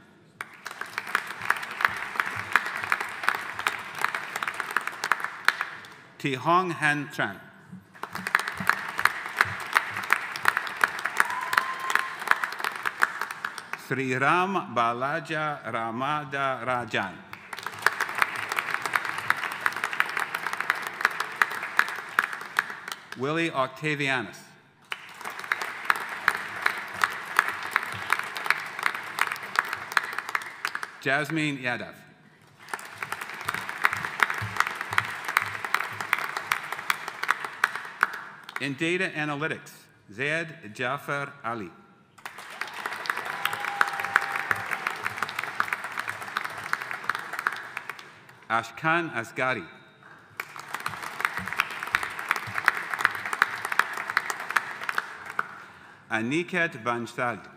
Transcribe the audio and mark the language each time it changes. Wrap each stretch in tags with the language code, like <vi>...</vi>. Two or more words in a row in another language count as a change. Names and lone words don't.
<en>Ti Hong Han Tran. Sri Ram Balaja Ramada Rajan. Willie Octavianus. Jasmine Yadav. In data analytics, Zaid Jafar Ali. Ashkan Asgari. Aniket Bansal.</en>